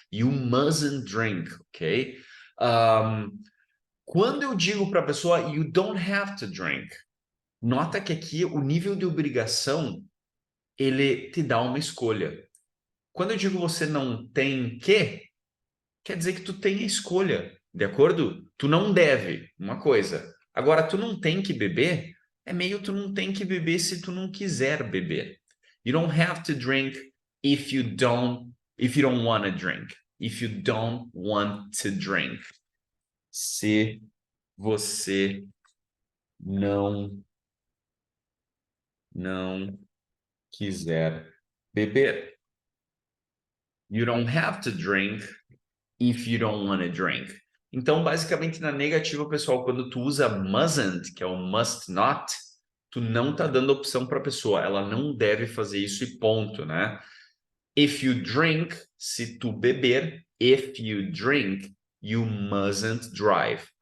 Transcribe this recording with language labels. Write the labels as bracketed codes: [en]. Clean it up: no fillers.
[en] You mustn't drink, ok? [pt] Quando eu digo para a pessoa, [en] you don't have to drink, [pt] nota que aqui o nível de obrigação ele te dá uma escolha. Quando eu digo você não tem que, quer dizer que tu tem a escolha, de acordo? Tu não deve uma coisa. Agora, tu não tem que beber, é meio tu não tem que beber se tu não quiser beber. [en] You don't have to drink if you don't want to drink. If you don't want to drink. [pt] Se você não quiser beber. [en] You don't have to drink if you don't want to drink. [pt] Então, basicamente, na negativa, pessoal, quando tu usa mustn't, que é o must not, tu não tá dando opção para a pessoa. Ela não deve fazer isso e ponto, né? [en] If you drink, [pt] se tu beber, [en] if you drink, you mustn't drive.